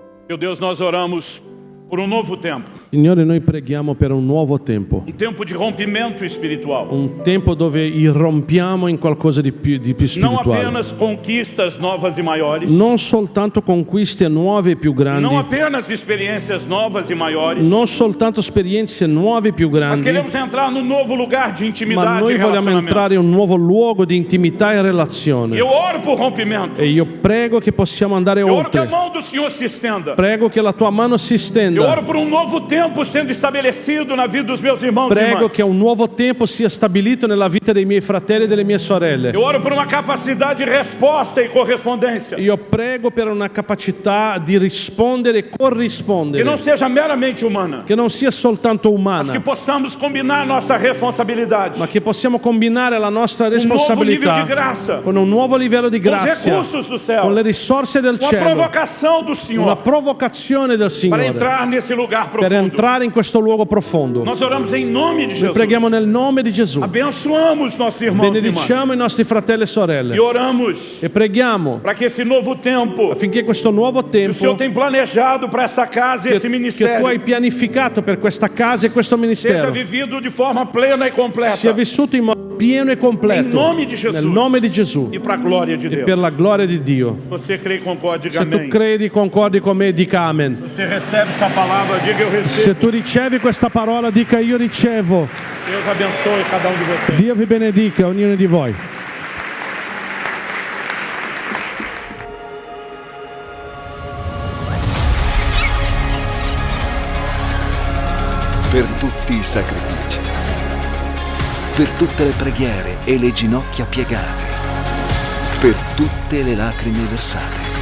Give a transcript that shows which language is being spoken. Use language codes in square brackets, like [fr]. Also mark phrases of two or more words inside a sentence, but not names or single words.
[pt] Meu Deus, nós oramos por um novo tempo. [it] Signore, noi preghiamo per un nuovo tempo. [pt] Um tempo de rompimento espiritual. [it] Un tempo dove irrompiamo in qualcosa di più [pt] Não [it] spirituale. [pt] apenas conquistas novas e maiores. [it] Non soltanto conquiste nuove e più grandi. [pt] Não apenas experiências novas e maiores. [it] Non soltanto esperienze nuove e più [pt] Nós [it] grandi. [pt] queremos entrar num novo lugar de [it] Ma [pt] intimidade [it] noi [pt] e [it] vogliamo [pt] relacionamento. [it] entrare in un nuovo luogo di intimità e relazione. [pt] Eu oro por rompimento. [it] E io prego che possiamo andare [pt] Eu oro que a [it] oltre. [pt] mão do Senhor se estenda. [it] Prego che la tua mano si [pt] Eu [it] stenda. [pt] oro por um novo tempo sendo estabelecido na vida dos meus irmãos e [it] Prego [pt] irmãs. [it] che un nuovo tempo sia stabilito nella vita dei miei fratelli e delle mie sorelle. [pt] Eu oro por uma capacidade de resposta e correspondência. [it] Io prego per una capacità di rispondere e [pt] Que [it] corrispondere, [pt] não seja meramente humana. [it] che non sia soltanto [pt] Mas que [it] umana, [pt] possamos combinar nossa responsabilidade [it] ma che possiamo combinare la nostra [pt] um novo nível de [it] responsabilità [pt] graça, [it] con un nuovo livello di [pt] com os [it] grazia, [pt] recursos do céu, [it] con le risorse del [pt] uma [it] cielo, [pt] provocação do [it] una [pt] Senhor [it] provocazione del [pt] para [it] Signore [pt] entrar nesse lugar [it] per [pt] profundo. [it] entrare in questo luogo profondo. [pt] Nós oramos em nome de [it] Noi [pt] Jesus. [it] preghiamo nel nome di Gesù, [pt] Abençoamos nossos irmãos e irmãs. [it] benediciamo i nostri fratelli e sorelle [pt] E oramos [it] e preghiamo [pt] para que esse novo tempo [it] affinché questo nuovo [pt] que o Senhor [it] tempo [pt] tem planejado para essa casa e esse [it] che tu hai [pt] ministério [it] pianificato per questa casa e questo [pt] seja [it] ministero [pt] vivido de forma plena e [it] sia [pt] completa. [it] vissuto in modo pieno e completo [pt] Em nome di Jesus. [it] nel nome di Gesù [pt] E para a glória de [it] e [pt] Deus. [it] per la gloria di Dio. [pt] Você crê e concorde, diga [it] Se tu [pt] amém. [it] credi, concordi con me, dica amen. [pt] Você recebe essa palavra, diga eu [it] Se [pt] recebo. [it] tu ricevi questa parola, dica io ricevo. [pt] Deus abençoe cada um de vocês. [it] Dio vi benedica, ognuno di voi. Per tutti i sacrifici, per tutte le preghiere e le ginocchia piegate, per tutte le lacrime versate.